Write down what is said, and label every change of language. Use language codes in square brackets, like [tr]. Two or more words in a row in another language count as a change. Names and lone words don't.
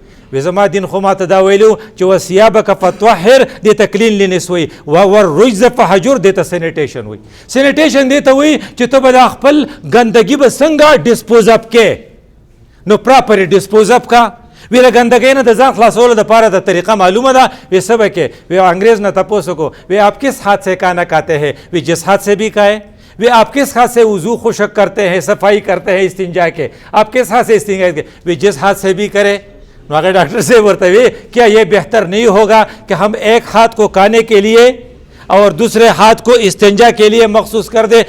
[ps] وی زما دین خو ما ته دا ویلو چې [ar] وثیابک فطهر [ps] دې ته کلین لینس وایي، [ar] والرجز فهجر [ps] دې ته سینیټیشن وایي. سینیټیشن دې ته وایي چې ته به دا خپل ګندګي به څنګه [en] dispose of [ps] کې، نو پراپر [en] dispose of [ps] کا. وی له ګندګۍ نه د ځان خلاصولو دپاره د طریقه معلومه ده. وی څه به کې؟ وی انګریز نه تپوس وکړو، وی [ur] آپ کس ہاتھ سے کھانا کھاتے ہیں؟ وی جس ہاتھ سے بھی کھائے. وی آپ کس ہاتھ سے وضو خشک کرتے ہیں، صفائی کرتے ہیں استنجا کے؟ آپ کس ہاتھ سے استنجا کے؟ وی جس ہاتھ سے بھی کرے. اگر ڈاکٹر سے ورتے ہوئے کیا یہ بہتر نہیں ہوگا کہ ہم ایک ہاتھ کو کھانے کے لیے اور دوسرے ہاتھ کو استنجا کے لیے مخصوص کر دے؟